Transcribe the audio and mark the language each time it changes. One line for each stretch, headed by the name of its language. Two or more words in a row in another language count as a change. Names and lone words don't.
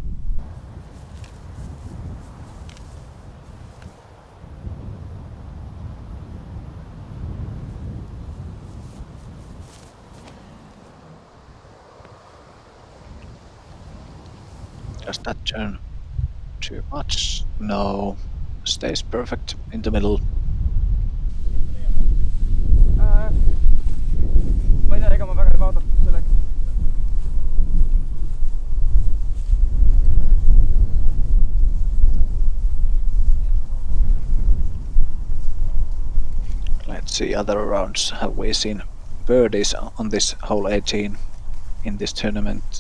English: Does that turn too much? No, stays perfect in the middle.
Estonian: Ma ei tea, ega ma väga ei vaadatud selleks.
English: Let's see other rounds. Have we seen birdies on this hole 18 in this tournament?